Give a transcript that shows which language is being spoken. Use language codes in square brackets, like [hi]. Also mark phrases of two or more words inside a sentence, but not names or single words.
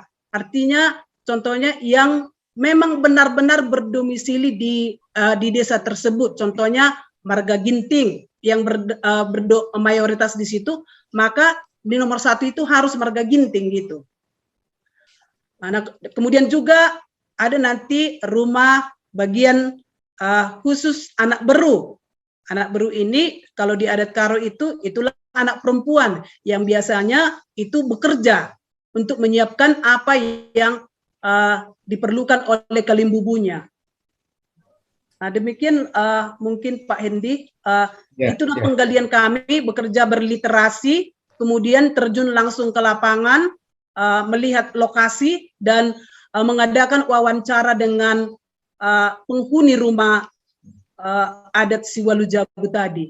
[id] Artinya contohnya yang memang benar-benar berdomisili di desa tersebut. Contohnya Marga Ginting yang mayoritas di situ, maka di nomor 1 itu harus Marga Ginting gitu. Nah, kemudian juga ada nanti rumah bagian khusus [btx] anak beru. Anak beru [id] ini kalau di adat Karo itu itulah anak perempuan yang biasanya itu bekerja untuk menyiapkan apa yang diperlukan oleh kalimbubunya. Nah, demikian mungkin Pak Hendi, itulah penggalian kami bekerja berliterasi, kemudian terjun langsung ke lapangan, melihat lokasi dan mengadakan wawancara dengan penghuni rumah adat Siwalujabu tadi.